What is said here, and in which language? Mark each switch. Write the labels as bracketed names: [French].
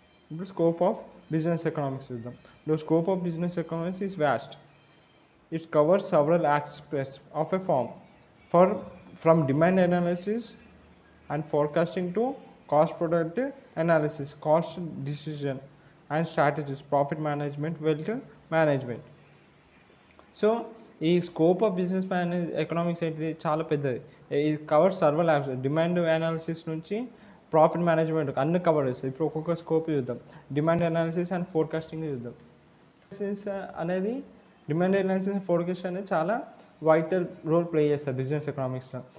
[Telugu] ఇప్పుడు scope of business economics చూద్దాం. [English] The scope of business economics is vast. It covers several aspects of a firm, from demand analysis and forecasting to cost product analysis, cost decision and strategies, profit management, wealth management. [Telugu] So ఈ scope of business economics ఏంటిది? చాలా పెద్దది. ఇది covers సర్వల్ apps, demand analysis నుంచి profit management అన్ని cover చేస్తుంది. ఇప్పుడు ఒక్కొక్క స్కోప్ చూద్దాం. డిమాండ్ అనాలిసిస్ అండ్ ఫోర్కాస్టింగ్ చూద్దాం. అనేది డిమాండ్ అనాలిసిస్ ఫోర్కాస్ట్ అనేది చాలా వైటల్ రోల్ ప్లే చేస్తారు బిజినెస్ ఎకనామిక్స్లో.